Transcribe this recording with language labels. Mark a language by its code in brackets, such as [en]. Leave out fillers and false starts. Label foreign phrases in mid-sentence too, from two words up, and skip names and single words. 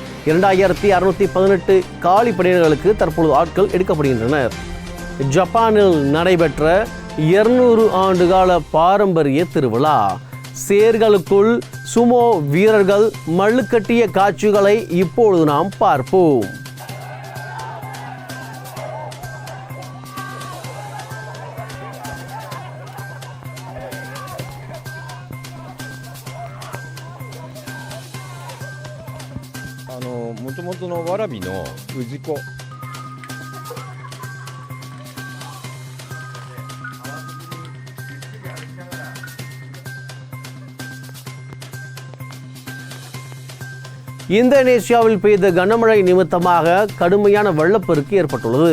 [ta] 2618 காலி பணியிடங்களுக்கு தற்பொழுது ஆட்கள் எடுக்கப்படுகின்றனர். ஜப்பானில் நடைபெற்ற 200 ஆண்டுகால பாரம்பரிய திருவிழா. சேர்களுக்குள் சுமோ வீரர்கள் மல்லுக்கட்டிய காட்சிகளை இப்பொழுது நாம் பார்ப்போம். [ja] 元々のわらびの氏子 [ta] இந்தோனேசியாவில் பெய்த கனமழை நிமித்தமாக கடுமையான வெள்ளப்பெருக்கு ஏற்பட்டுள்ளது.